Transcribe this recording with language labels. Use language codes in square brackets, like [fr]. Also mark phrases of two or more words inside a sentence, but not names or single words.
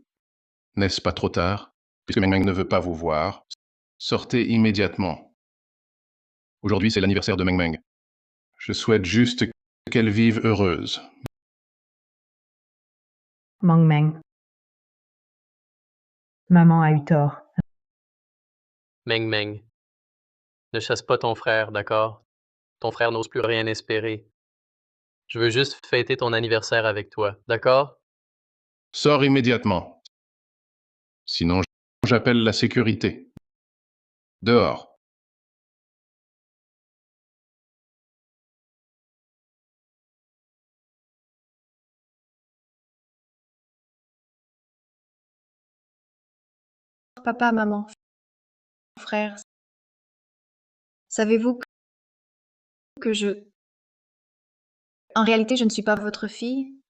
[fr] N'est-ce pas trop tard? Puisque Meng Meng ne veut pas vous voir, sortez immédiatement. Aujourd'hui, c'est l'anniversaire de Meng Meng. Je souhaite juste qu'elle vive heureuse. Meng Meng. Maman a eu tort. Meng Meng. Ne chasse pas ton frère, d'accord? Ton frère n'ose plus rien espérer. Je veux juste fêter ton anniversaire avec toi, d'accord? Sors immédiatement. Sinon, j'appelle la sécurité. Dehors. Papa, maman, frère, savez-vous que En réalité, je ne suis pas votre fille?